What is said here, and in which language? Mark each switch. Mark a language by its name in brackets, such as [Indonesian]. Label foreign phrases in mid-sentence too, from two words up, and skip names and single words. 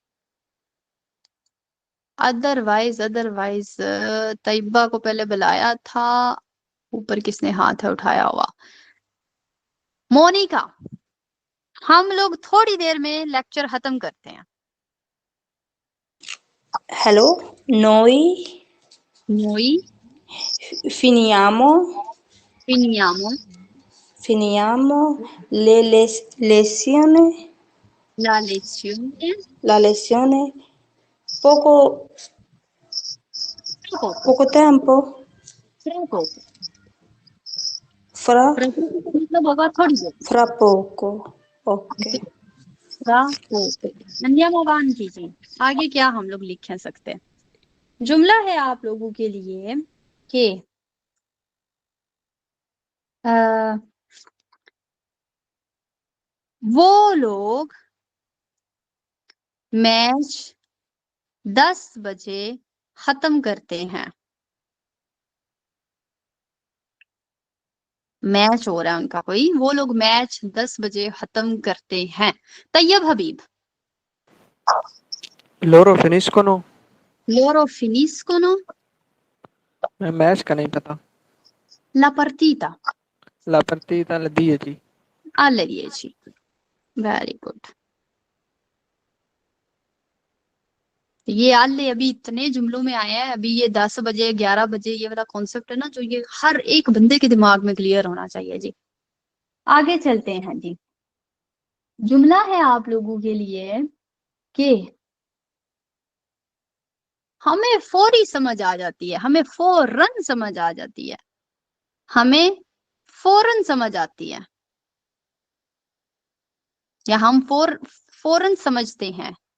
[Hindi] अदरवाइज तैयबा को पहले बुलाया था, ऊपर किसने हाथ उठाया हुआ? मोनिका, हम लोग थोड़ी देर में लेक्चर खत्म करते हैं। हेलो, [Italian] noi finiamo le lezioni la lezione poco tempo [Hindi] मतलब होगा थोड़ी देर। [Italian] fra poco, [English] ok। [Hindi] धन्यवाद कीजिए। आगे क्या हम लोग लिख सकते हैं? जुमला है आप लोगों के लिए कि वो लोग मैच 10 बजे खत्म करते हैं। मैच हो रहा है उनका कोई, वो लोग मैच 10 बजे खत्म करते हैं। तैयब हबीब, [Italian] Loro finiscono, loro finiscono [Hindi] मैं मैच का नहीं पता। [Italian] la partita La partita alle 10. [English] alle 10। very good. [Hindi] ये आले अभी इतने जुमलों में आया है, अभी ये 10 बजे 11 बजे ये वाला कॉन्सेप्ट है ना, जो ये हर एक बंदे के दिमाग में क्लियर होना चाहिए जी। आगे चलते हैं जी। जुमला है आप लोगों के लिए कि हमें फौरी समझ आ जाती है, हमें फौरन समझ आ जाती है, हमें फौरन समझ आती है, या हम फौरन समझते हैं।